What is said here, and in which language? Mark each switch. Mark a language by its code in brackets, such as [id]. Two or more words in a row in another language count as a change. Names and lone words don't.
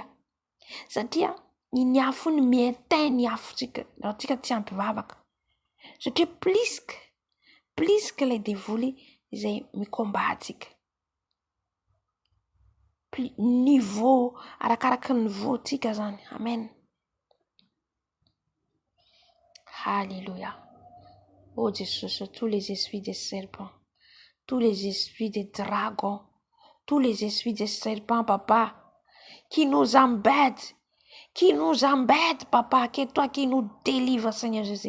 [mg] Satria ny afo ny mientain ny afontsika raha antsika tsy ampy vavaka. Satria pliska ilay devoly izay mikomba antsika. Niveau, arakaraka ny niveau antsika zany. [fr] Amen. Alléluia. Oh Jésus, tous les esprits des serpents, tous les esprits des dragons, tous les esprits des serpents, Papa, qui nous embêtent, Papa, que toi qui nous délivres, Seigneur Jésus.